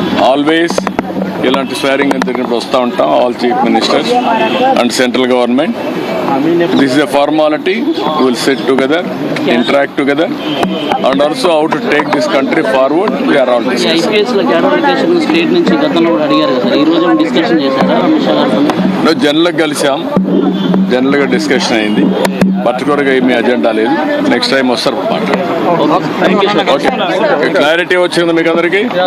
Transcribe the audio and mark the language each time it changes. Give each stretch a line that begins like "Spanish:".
Telugu: Always ఇలాంటి స్వేరింగ్ అని జరిగినప్పుడు వస్తూ ఉంటాం,
English: All chief ministers and central government. This is a formality. We will sit together, interact together, and also how to take this country forward. We are all discussing.
Telugu: IPS లో cadre state నుంచి గతంలో కూడా అడిగారు కదా sir, ఈ రోజు discussion చేశారా అమిత్ షా గారు? జనరల్గా కలిసాం, జనరల్గా డిస్కషన్ అయింది. పర్టికులర్గా ఏమీ అజెండా లేదు. నెక్స్ట్ టైం వస్తారు క్లారిటీ వచ్చిందా మీకు అందరికీ?